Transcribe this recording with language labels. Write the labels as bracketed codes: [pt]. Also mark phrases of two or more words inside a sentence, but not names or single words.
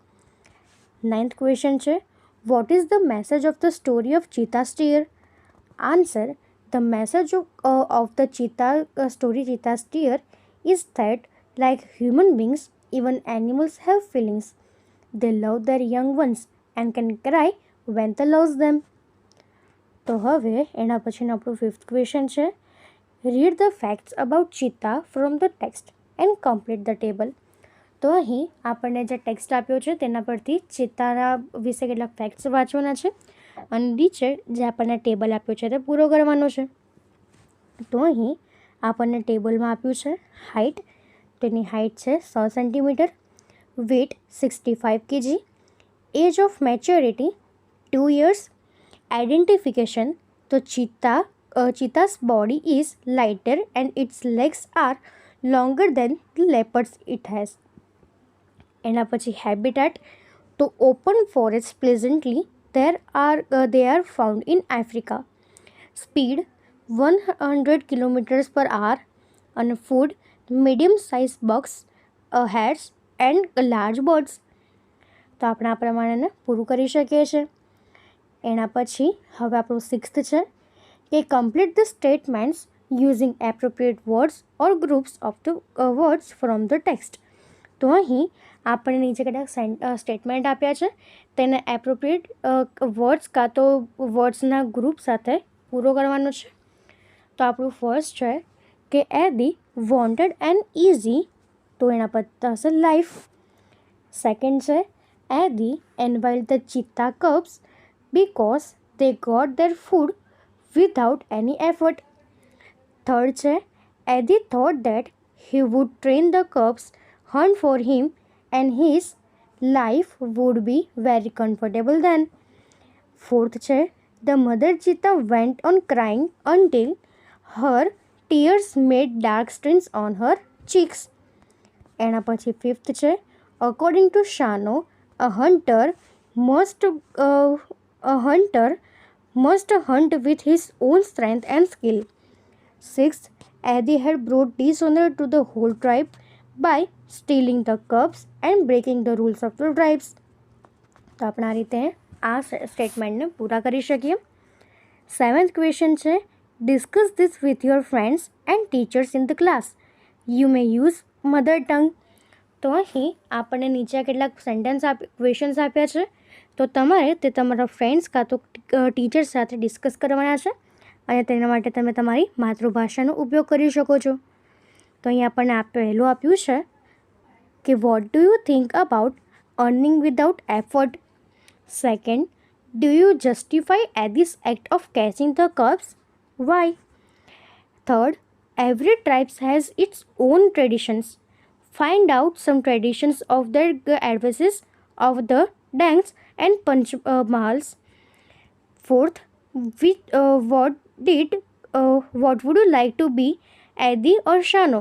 [en] Ninth question છે, what is the message of the story of Cheetah Steer? Answer, the message of the cheetah story Cheetah Steer is that like human beings, even animals have feelings. They love their young ones and can cry when they lose them. [gu] તો હવે એના પછીનો આપણું [en] fifth question છે, read the facts about cheetah from the text and complete the table. [gu] તો અહીં આપણને જે ટેક્સ્ટ આપ્યો છે તેના પરથી ચિત્તાના વિશે કેટલાક ફેક્ટ્સ વાંચવાના છે અને નીચે જે આપણને ટેબલ આપ્યો છે તે પૂરો કરવાનો છે. તો અહીં આપણને ટેબલમાં આપ્યું છે [en] હાઇટ, [gu] તેની હાઇટ છે [en] 100 centimeter, weight 65 kg, age of maturity 2 years, identification, તો cheetah's body is lighter and its legs are longer than the leopards it has. [gu] એના પછી [en] habitat, તો open forests pleasantly they are found in Africa. Speed 100 kilometers per hour and food medium size bugs, hares and large birds. [gu] તો આપણે આ પ્રમાણે પૂરું કરી શકીએ છીએ. એના પછી હવે આપણું સિક્સ્થ છે કે [en] complete the statements using appropriate words or groups of the words from the text. [gu] તો અહીં આપણે નીચે કેટલાક સ્ટેટમેન્ટ આપ્યા છે તેને [en] appropriate words [gu] કાં તો વર્ડ્સના ગ્રુપ સાથે પૂરો કરવાનો છે. તો આપણું ફર્સ્ટ છે કે એડી [en] wanted and easy, [gu] તો એના પર થશે લાઈફ. [en] સેકન્ડ છે Eddie envied the cheetah cubs because they got their food without any effort. Third છે Eddie thought that he would train the cubs, hunt for him and his life would be very comfortable then. Fourth છે the mother cheetah went on crying until her tears made dark stains on her cheeks. [gu] એના પછી [en] ફિફ્થ છે according to Shano, a hunter must hunt with his own strength and skill. Sixth, Eddie had brought dishonor to the whole tribe by stealing the cubs and breaking the rules of the tribes. [gu] તો આપણે આ રીતે આ સ્ટેટમેન્ટને પૂરા કરી શકીએ. [en] seventh question છે discuss this with your friends and teachers in the class. You may use mother tongue. [gu] તો અહીં આપણને નીચે કેટલાક ક્વેશ્ચન્સ આપ્યા છે, તો તમારે તે તમારા ફ્રેન્ડ્સ કાં તો ટીચર સાથે ડિસ્કસ કરવાના છે અને તેના માટે તમે તમારી માતૃભાષાનો ઉપયોગ કરી શકો છો. તો અહીં આપણને પહેલું આપ્યું છે કે [en] what do you think about earning without effort? second, do you justify at this act of catching the cubs? why? third, Every tribe has its own traditions. Find out some traditions of the addresses of the Danks and Mahals. Fourth, what would you like to be, Adi or Shano?